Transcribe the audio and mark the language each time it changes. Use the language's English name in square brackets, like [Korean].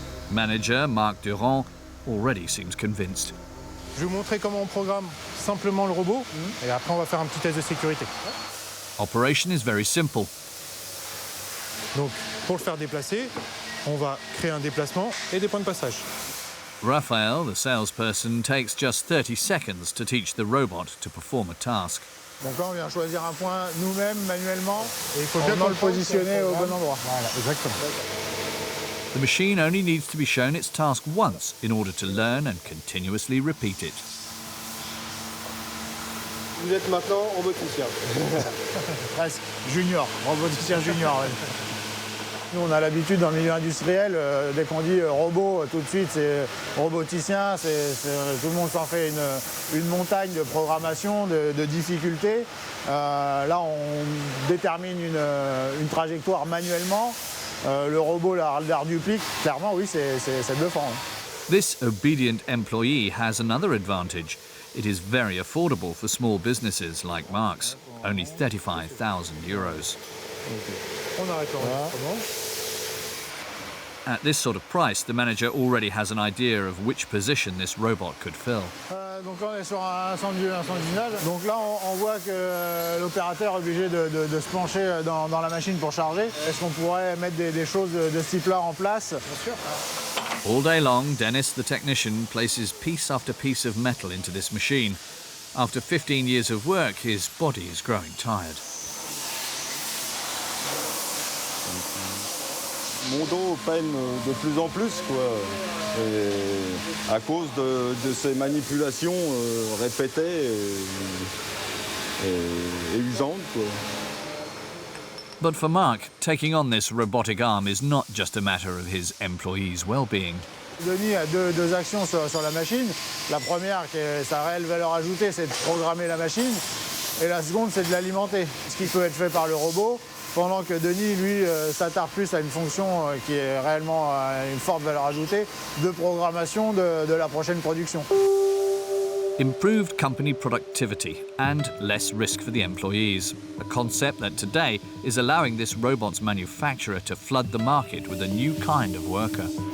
[English] Manager Marc Durand already seems convinced. [French] Je vais vous montrer comment on programme simplement le robot et après on va faire un petit test de sécurité. [English] Operation is very simple. [French] Donc pour le faire déplacer, on va créer un déplacement et des points de passage. [English] Raphael, the salesperson, takes just 30 seconds to teach the robot to perform a task. [French] Donc là, on vient choisir un point nous-mêmes, manuellement, Et il faut en bien venant le positionner au bon endroit. Voilà, exactement. [English] The machine only needs to be shown its task once in order to learn and continuously repeat it. [French] Vous êtes maintenant roboticien. Presque. Junior, roboticien junior. Ouais. Nous, on a l'habitude dans le milieu industriel, dès qu'on dit robot, tout de suite, c'est roboticien. Tout le monde s'en fait une montagne de programmation, de difficultés. Là, on détermine une trajectoire manuellement. Le robot la reduplique. Clairement, oui, c'est bluffant. [English] This obedient employee has another advantage. It is very affordable for small businesses like Mark's, only €35,000. [French] On arrête l'enregistrement. [English] At this sort of price, the manager already has an idea of which position this robot could fill. [French] Donc là, on est sur un incendinage. Donc là, on voit que l'opérateur est obligé de se pencher dans la machine pour charger. Est-ce qu'on pourrait mettre des choses de ce type-là en place? Bien sûr. [English] All day long, Dennis, the technician, places piece after piece of metal into this machine. After 15 years of work, his body is growing tired. [French] Mon dos peine de plus en plus, quoi, à cause de ces manipulations répétées et usantes, quoi. [English] But for Mark, taking on this robotic arm is not just a matter of his employees' well-being. [French] Denis a deux actions sur la machine. La première, qui est sa réelle valeur ajoutée, c'est de programmer la machine. Et la seconde, c'est de l'alimenter. Ce qui peut être fait par le robot, pendant que Denis, lui, s'attarde plus à une fonction qui est réellement une forte valeur ajoutée de programmation de la prochaine production. [English] Improved company productivity and less risk for the employees, a concept that today is allowing this robot's manufacturer to flood the market with a new kind of worker.